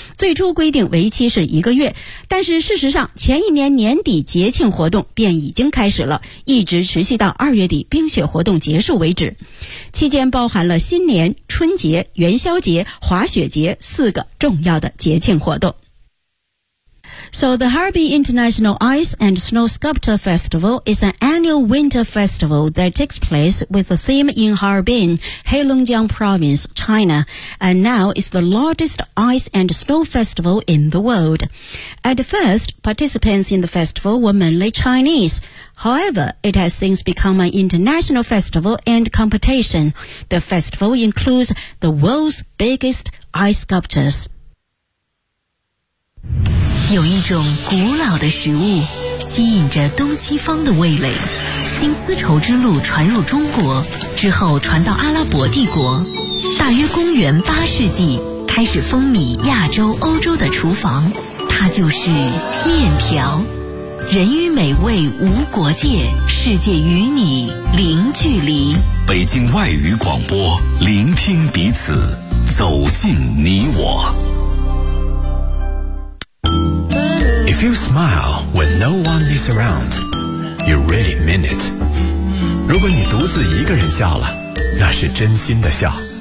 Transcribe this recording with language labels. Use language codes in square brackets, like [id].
[zh] 最初规定为期是一个月，但是事实上前一年年底节庆活动便已经开始了，一直持续到2月底冰雪活动结束为止。期间包含了新年、春节、元宵节、滑雪节四个重要的节庆活动。 [en] So the Harbin International Ice and Snow Sculpture Festival is an annual winter festival that takes place with a theme in Harbin, Heilongjiang Province, China, and now is the largest ice and snow festival in the world. At first, participants in the festival were mainly Chinese. However, it has since become an international festival and competition. The festival includes the world's biggest ice sculptures. [zh] 有一种古老的食物吸引着东西方的味蕾，经丝绸之路传入中国之后传到阿拉伯帝国，大约公元八世纪开始风靡亚洲欧洲的厨房，它就是面条。人与美味无国界，世界与你零距离。北京外语广播，聆听彼此，走进你我。 [en] If you smile when no one is around, you really mean it. [zh] 如果你独自一个人笑了，那是真心的笑。